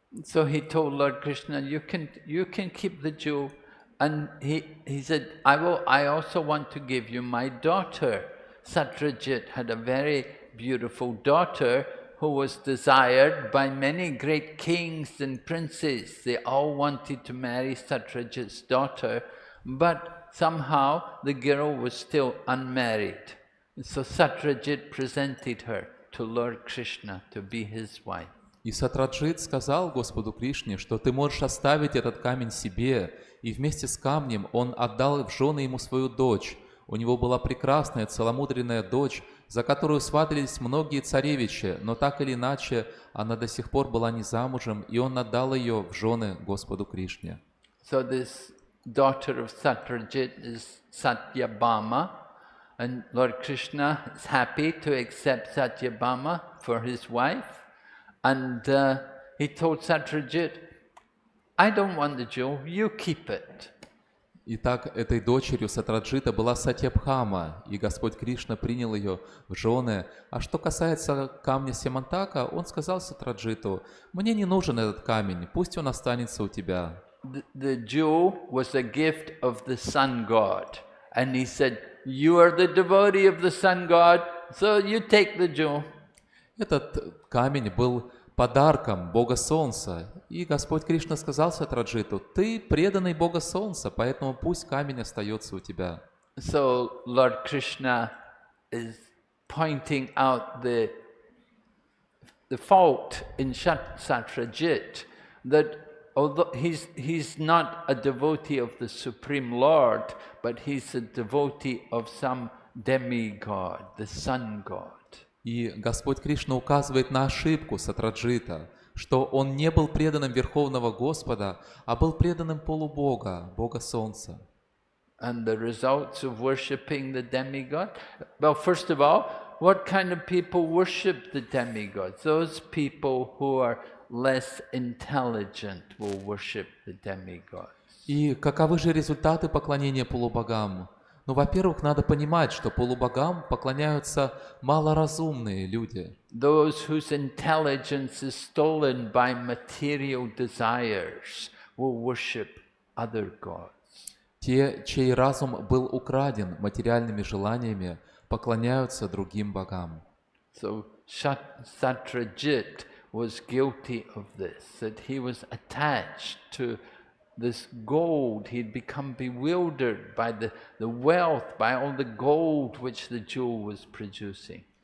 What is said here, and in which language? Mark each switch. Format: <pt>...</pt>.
<en>So he told Lord Krishna, you can keep the jewel. And he said, I also want to give you my daughter. Satrajit had a very beautiful daughter who was desired by many great kings and princes. They all wanted to marry Satrajit's daughter, but somehow the girl was still unmarried. So Satrajit presented her to Lord Krishna to be his wife.</en> <ru>И Сатраджит сказал Господу Кришне, что ты можешь оставить этот камень себе, и вместе с камнем он отдал в жены ему свою дочь. У него была прекрасная, целомудренная дочь, за которую сватались многие царевичи, но так или иначе она до сих пор была не замужем, и он отдал ее в жены Господу Кришне.</ru> <en>So this daughter of Satrajit is Satyabhama, and Lord Krishna is happy to accept Satyabhama for his wife. And he told Satrajit, I don't want the jewel, you keep it.</en> <ru>Итак, этой дочерью Сатраджита была Сатьябхама, и Господь Кришна принял ее в жены. А что касается камня Семантака, он сказал Сатраджиту, мне не нужен этот камень, пусть он останется у тебя.</ru> <en>The jewel was a gift of the sun god. And he said, you are the devotee of the sun god, so you take the jewel.</en> <ru>Этот камень был подарком Бога Солнца. И Господь Кришна сказал Сатраджиту, ты преданный Бога Солнца, поэтому пусть камень остается у тебя.</ru> <en>So Lord Krishna is pointing out the fault in Satrajit, that although he's not a devotee of the Supreme Lord, but he's a devotee of some demigod, the sun god.</en> <ru>И Господь Кришна указывает на ошибку Сатраджита, что он не был преданным Верховного Господа, а был преданным полубога, Бога Солнца.</ru> <en>And the results of worshipping the demigod? Well, first of all, what kind of people worship the demigods? Those people who are less intelligent will worship the demigods.</en> <ru>И каковы же результаты поклонения полубогам? Ну, во-первых, надо понимать, что полубогам поклоняются малоразумные люди.</ru> <en>Those whose intelligence is stolen by material desires will worship other gods.</en> <ru>Те, чей разум был украден материальными желаниями, поклоняются другим богам.</ru> <en>So Satrajit was guilty of this, that he was attached to this gold. He'd become bewildered by the wealth, by all the gold which the jewel was producing.</en>